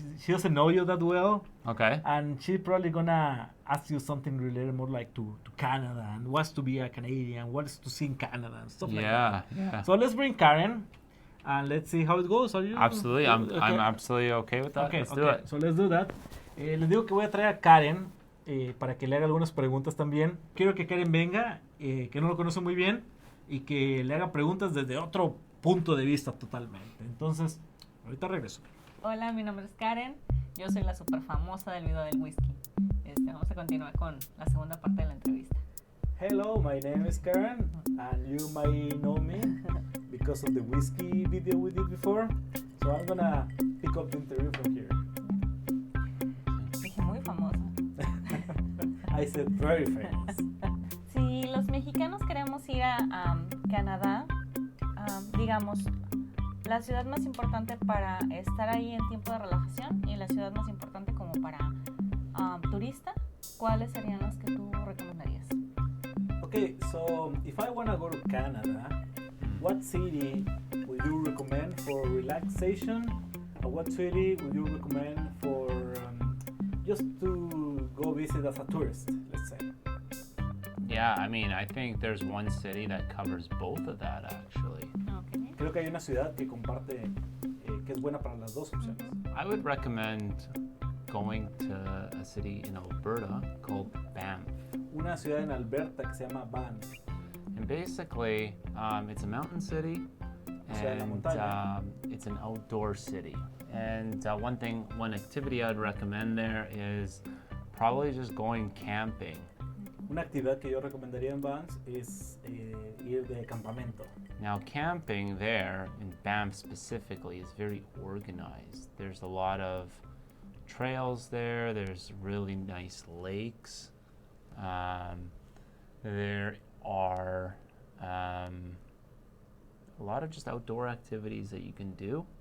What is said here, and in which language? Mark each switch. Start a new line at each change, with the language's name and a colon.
English: She doesn't know you that well. Okay. And she's probably gonna ask you something related more like to Canada and what's to be a Canadian, what's to see in Canada and stuff like that. Yeah. So let's bring Karen and let's see how it goes. Are you? Absolutely. I'm absolutely okay with that. Okay, Let's do it. So let's do that.
Spanish: Les digo que voy a traer a Karen para que le haga algunas preguntas también. Quiero que Karen venga, que no lo conoce muy bien, y que le haga preguntas desde otro punto de vista totalmente. Entonces, ahorita regreso. Hola, mi nombre es Karen. Yo soy la super famosa del video del whisky. Vamos a continuar con la segunda parte de la entrevista.
English: Hello, my name is Karen, and you might know me because of the whiskey video we did before. So I'm gonna pick up the interview from here.
Spanish: Dije muy famosa.
English: I said very famous.
Spanish: Si los mexicanos queremos ir a Canadá, digamos, la ciudad más importante para estar ahí en tiempo de relajación y la ciudad más importante como para turista, ¿cuáles serían las que tú recomendarías?
English: Okay, so if I want to go to Canada, what city would you recommend for relaxation? Or what city would you recommend for just to go visit as a tourist, let's say? Yeah, I mean, I think there's one city that covers both of that, actually. Okay.
Spanish: Creo que hay una ciudad que comparte, que es buena para las dos opciones.
English: I would recommend going to a city in Alberta called Banff.
Spanish: Una ciudad en Alberta que se llama Banff.
English: And basically, it's a mountain city, and it's an outdoor city. And one activity I'd recommend there is probably just going camping.
Spanish: Una actividad que yo recomendaría en Banff es ir de campamento.
English: Now, camping there, in Banff specifically, is very organized. There's a lot of trails there. There's really nice lakes. There are a lot of just outdoor activities that you can do.